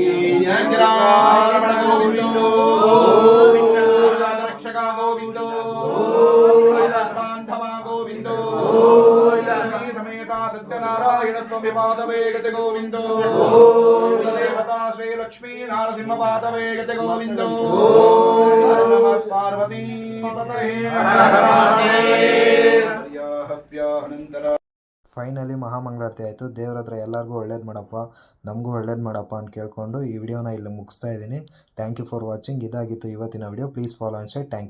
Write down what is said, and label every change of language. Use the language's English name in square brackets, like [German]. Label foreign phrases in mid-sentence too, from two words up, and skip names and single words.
[Sanskrit] गोविन्दो रक्षका गोविन्दो बान्धवा गोविन्दो समेता सत्यनारायण स्वामी पादवे गते गोविन्दो देवता श्री लक्ष्मी नारसिंह पादवे गते गोविन्दो नमः पार्वती पतये [Kannada] ಫೈನಲಿ ಮಹಾಮಂಗಳಾರತಿ ಆಯಿತು. ದೇವ್ರ ಹತ್ರ ಎಲ್ಲರಿಗೂ ಒಳ್ಳೇದು ಮಾಡಪ್ಪ, ನಮಗೂ ಒಳ್ಳೇದು ಮಾಡಪ್ಪ ಅಂತ ಕೇಳಿಕೊಂಡು ಈ ವಿಡಿಯೋನ ಇಲ್ಲಿ ಮುಗಿಸ್ತಾ ಇದ್ದೀನಿ. [English] thank you for watching. [Kannada] ಇದಾಗಿತ್ತು ಇವತ್ತಿನ ವಿಡಿಯೋ. [English] please follow and share. thank you.